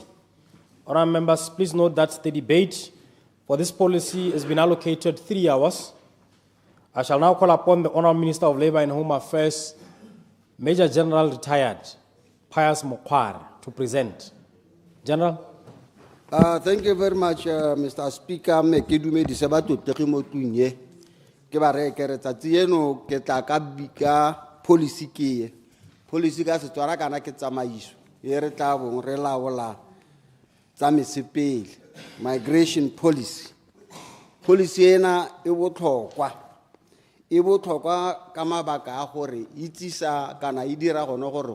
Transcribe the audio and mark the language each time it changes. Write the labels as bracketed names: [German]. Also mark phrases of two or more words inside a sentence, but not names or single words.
[English] Honourable members, please note that the debate for this policy has been allocated 3 hours. I shall now call upon the Honourable Minister of Labour and Home Affairs, Major General Retired 𝗠𝗢𝗧𝗜𝗢𝗡 to present. General. Thank you very much, Mr. Speaker. [Tswana] Me ke dumedisa ba 𝗤𝗢𝗘𝗦𝗧𝗜𝗢𝗡 ke ba re ke re tsatsi eno ke tla ka bika policy ke policy ka Setswana kana ke tsamaiso e re tla bong re laola tsa mesepele [English] migration policy. [Tswana] Policy ena e botlhokwa ka mabaka a gore itsisa kana e dira gone gore